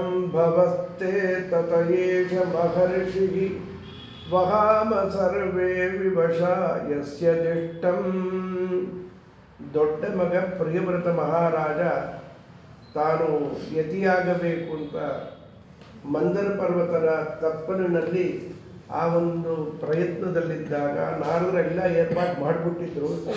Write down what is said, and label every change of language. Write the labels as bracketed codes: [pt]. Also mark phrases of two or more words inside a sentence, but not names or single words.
[sa] भवस्ते तत एष महर्षिः वहाम सर्वे विवशा यस्य दिष्टं [kn] ದೊಡ್ಡ ಮಗ ಪ್ರಿಯವ್ರತ ಮಹಾರಾಜ ತಾನು ಯತಿಯಾಗಬೇಕು ಅಂತ ಮಂದರ ಪರ್ವತದ ತಪ್ಪಲಿನಲ್ಲಿ ಆ ಒಂದು ಪ್ರಯತ್ನದಲ್ಲಿದ್ದಾಗ ನಾರದರೆಲ್ಲ ಏರ್ಪಾಡು ಮಾಡಿಬಿಟ್ಟಿದ್ರು.